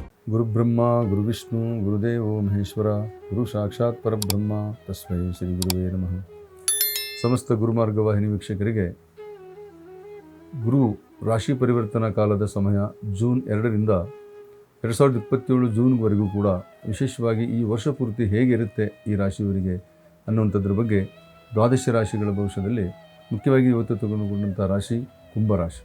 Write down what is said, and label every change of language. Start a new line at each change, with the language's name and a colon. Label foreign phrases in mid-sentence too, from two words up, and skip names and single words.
Sanskrit: ಗುರುಬ್ರಹ್ಮ ಗುರುವಿಷ್ಣು ಗುರುದೇವೋ ಮಹೇಶ್ವರ ಗುರು ಸಾಕ್ಷಾತ್ ಪರಬ್ರಹ್ಮ ತಸ್ಮೈ ಶ್ರೀ ಗುರುವೇ ನಮಃ.
Kannada: ಸಮಸ್ತ ಗುರುಮಾರ್ಗ ವಾಹಿನಿ ವೀಕ್ಷಕರಿಗೆ ಗುರು ರಾಶಿ ಪರಿವರ್ತನಾ ಕಾಲದ ಸಮಯ ಜೂನ್ 2ರಿಂದ 2027 ಜೂನ್ವರೆಗೂ ಕೂಡ ವಿಶೇಷವಾಗಿ ಈ ವರ್ಷ ಪೂರ್ತಿ ಹೇಗಿರುತ್ತೆ ಈ ರಾಶಿಯವರಿಗೆ ಅನ್ನುವಂಥದ್ರ ಬಗ್ಗೆ ದ್ವಾದಶ ರಾಶಿಗಳ ಭವಿಷ್ಯದಲ್ಲಿ ಮುಖ್ಯವಾಗಿ ಇವತ್ತು ತಗೊಂಡುಕೊಂಡಂಥ ರಾಶಿ ಕುಂಭರಾಶಿ.